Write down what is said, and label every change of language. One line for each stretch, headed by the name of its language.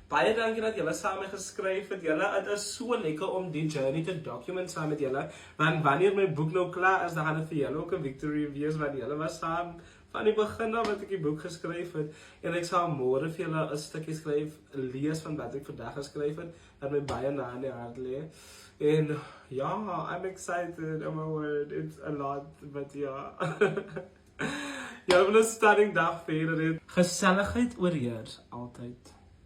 Afrikaans: Baie dankie dat julle saam met my geskryf het. Julle, het is so lekker om die journey te document saam met julle. Want wanneer my boek nou klaar is, dan gaan dit vir julle ook 'n victory wees, want julle was saam van die begin af wat ek die boek geskryf het. En ek sal môre vir julle 'n stukkie skryf, lees van wat ek vandag geskryf het, dat my baie na in die hart lê.
English: En ja, I'm excited, oh my word, it's a lot, but ja.
Afrikaans: Jy wil 'n stunning dag verder hê. Geselligheid oorheers altyd.